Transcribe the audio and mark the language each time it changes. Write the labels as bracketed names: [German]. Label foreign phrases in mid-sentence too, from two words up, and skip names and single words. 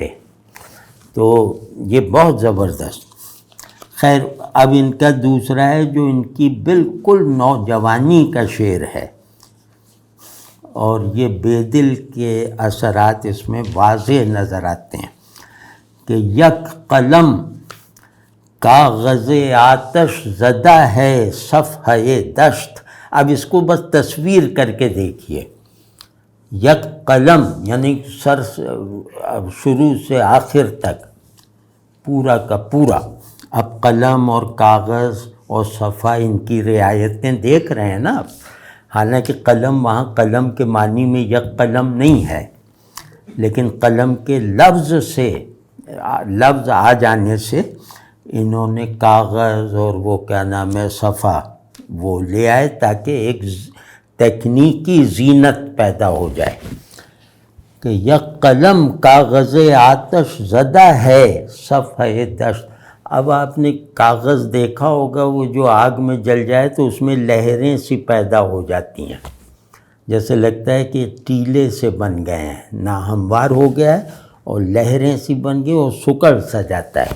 [Urdu] تو یہ بہت زبردست. خیر اب ان کا دوسرا ہے جو ان کی بالکل نوجوانی کا شعر ہے، اور یہ بے دل کے اثرات اس میں واضح نظر آتے ہیں کہ یک قلم کاغذ آتش زدہ ہے صفحہ دشت. اب اس کو بس تصویر کر کے دیکھیے. یک قلم یعنی سر شروع سے آخر تک پورا کا پورا. اب قلم اور کاغذ اور صفحہ ان کی رعایتیں دیکھ رہے ہیں نا آپ. حالانکہ قلم وہاں قلم کے معنی میں یک قلم نہیں ہے، لیکن قلم کے لفظ آ جانے سے انہوں نے کاغذ اور وہ کیا نام ہے صفحہ وہ لے آئے تاکہ ایک تکنیکی زینت پیدا ہو جائے کہ یک قلم کاغذ آتش زدہ ہے صفحہ دشت. اب آپ نے کاغذ دیکھا ہوگا وہ جو آگ میں جل جائے تو اس میں لہریں سی پیدا ہو جاتی ہیں، جیسے لگتا ہے کہ ٹیلے سے بن گئے ہیں، ناہموار ہو گیا ہے اور لہریں سی بن گئی اور سکڑ سا جاتا ہے.